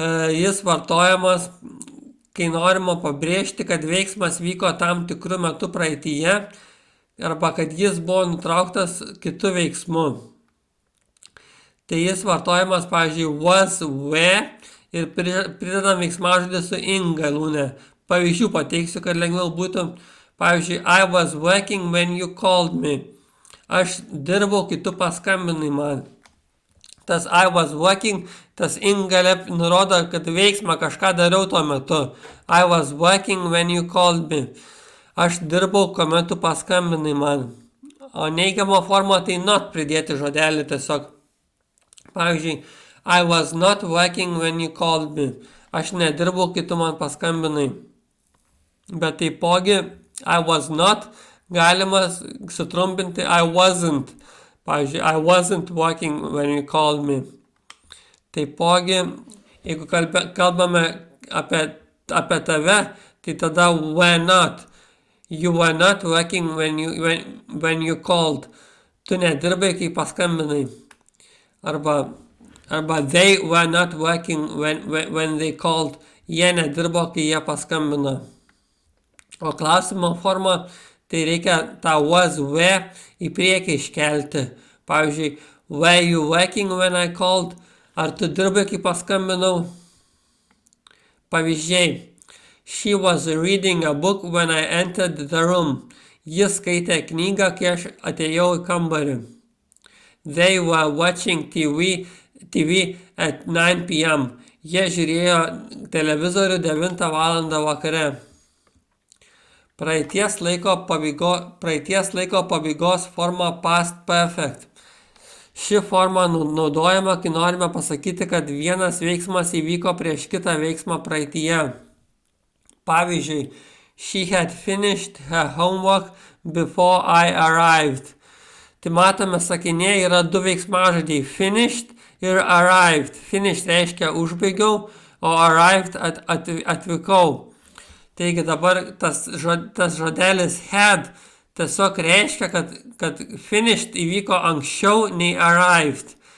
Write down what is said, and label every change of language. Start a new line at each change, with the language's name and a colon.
Lithuanian: Jis vartojamas, kai norima pabrėžti, kad veiksmas vyko tam tikru metu praeityje arba kad jis buvo nutrauktas kitu veiksmu. Tai jis vartojamas, pavyzdžiui, was, were ir pridedam veiksmažodį su in galūne. Pavyzdžių pateiksiu, kad lengviau būtų. Pavyzdžiui,
English: I was working when you called me.
Lithuanian: Aš dirbau, kai tu paskambinai man. Tas
English: I was working,
Lithuanian: tas in gale nurodo, kad veiksmą kažką dariau tuo metu.
English: I was working when you called me.
Lithuanian: Aš dirbau, kuomet tu paskambinai man. O neigiamo forma tai not pridėti žodelį tiesiog. Pavyzdžiui,
English: I was not working when you called me.
Lithuanian: Aš nedirbau, kai tu man paskambinai. Bet taipogi,
English: I was not
Lithuanian: galima sutrumpinti
English: I wasn't.
Lithuanian: Pavyzdžiui,
English: I wasn't working when you called me.
Lithuanian: Taipogi, jeigu kalbame apie tave, tai tada
English: were not. You were not working when you called.
Lithuanian: Tu nedirbai, kai paskambinai. Arba
English: they were not working when they called.
Lithuanian: Jie nedirbo, kai jie paskambino. O klausimo forma, tai reikia tą was, were į priekį iškelti. Pavyzdžiui,
English: were you working when I called?
Lithuanian: Ar tu dirbai, kai paskambinau? Pavyzdžiai.
English: She was reading a book when I entered the room.
Lithuanian: Jis skaitė knygą, kai aš atėjau į kambarį.
English: They were watching TV at 9 p.m.
Lithuanian: Jie žiūrėjo televizorių 9 val. Vakare. Praeities laiko pabaigos forma past perfect. Ši forma naudojama, kai norime pasakyti, kad vienas veiksmas įvyko prieš kitą veiksmą praeityje. Pavyzdžiui,
English: she had finished her homework before I arrived.
Lithuanian: Tai matome, sakinėje yra du veiksmažodžiai – finished ir arrived. Finished reiškia užbaigiau, o arrived atvykau. Taigi dabar tas žodelis had tiesiog reiškia, kad finished įvyko anksčiau nei arrived.